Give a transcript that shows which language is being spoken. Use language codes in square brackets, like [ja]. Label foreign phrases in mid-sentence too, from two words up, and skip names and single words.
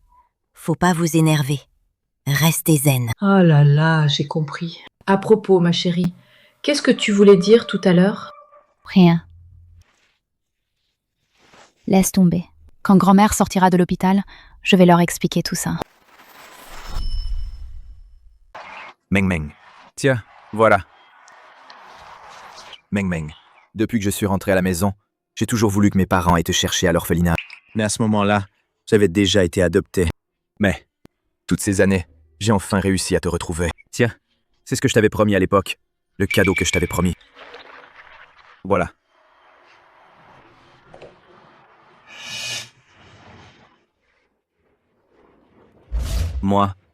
[fr] Faut pas vous énerver. Restez zen. oh là là, j'ai compris. À propos, ma chérie, qu'est-ce que tu voulais dire tout à l'heure? rien. Laisse tomber. Quand grand-mère sortira de l'hôpital, je vais leur expliquer tout ça. Meng Meng. Tiens, voilà. Meng Meng. Depuis que je suis rentré à la maison, j'ai toujours voulu que mes parents aient te chercher à l'orphelinat. Mais à ce moment-là, j'avais déjà été adopté. Mais, toutes ces années, j'ai enfin réussi à te retrouver. Tiens, c'est ce que je t'avais promis à l'époque. Le cadeau que je t'avais promis. Voilà. Moi.